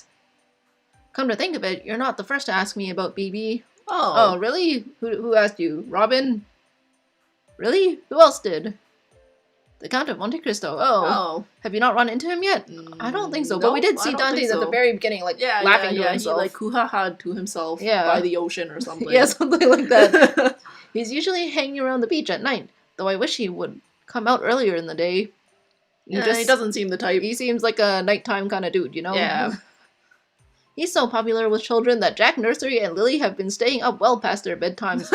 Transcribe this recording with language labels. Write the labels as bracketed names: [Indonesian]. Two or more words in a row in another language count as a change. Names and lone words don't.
[English] Come to think of it, you're not the first to ask me about BB. Oh, really? Who asked you? Robin? Really? Who else did? The Count of Monte Cristo. Oh. Have you not run into him yet? I don't think so, nope, but we did see Dante at the very beginning, laughing to himself. He hoo-ha-ha'd to himself by the ocean or something. Yeah, something like that. He's usually hanging around the beach at night, though I wish he would come out earlier in the day. He doesn't seem the type. He seems like a nighttime kind of dude, you know? Yeah. He's so popular with children that Jack Nursery and Lily have been staying up well past their bedtimes.